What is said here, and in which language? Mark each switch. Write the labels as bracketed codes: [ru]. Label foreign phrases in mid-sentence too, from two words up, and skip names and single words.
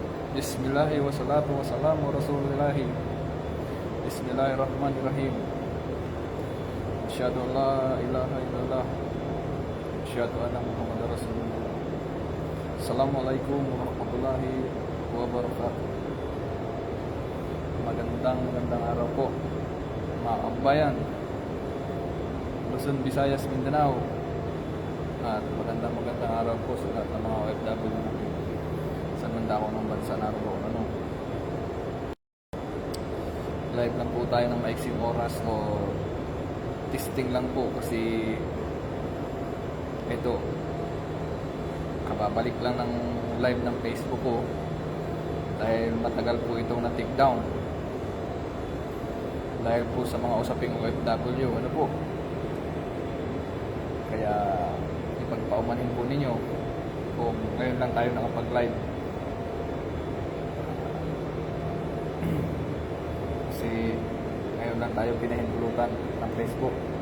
[ar] بسم الله والصلاة والسلام رسول الله. بسم الله الرحمن الرحيم. أشهد أن لا إله إلا الله. أشهد أن محمدا رسول الله. السلام عليكم ورحمة الله وبركاته. [tl] Magandang araw po mga kabayan, Luzon, Visayas, Mindanao. At magandang araw po sa lahat ng mga OFW natin sa mandako ng bansa naroon. Live lang po tayo ng maiksing oras o testing lang po kasi ito kababalik lang ng live ng Facebook ko dahil matagal po itong na- [en] take down [tl] dahil po sa mga usaping OFW kaya ipagpaumanhin po ninyo kung ngayon lang tayo nakapag-live kasi ngayon lang tayo pinahintulutan ng Facebook.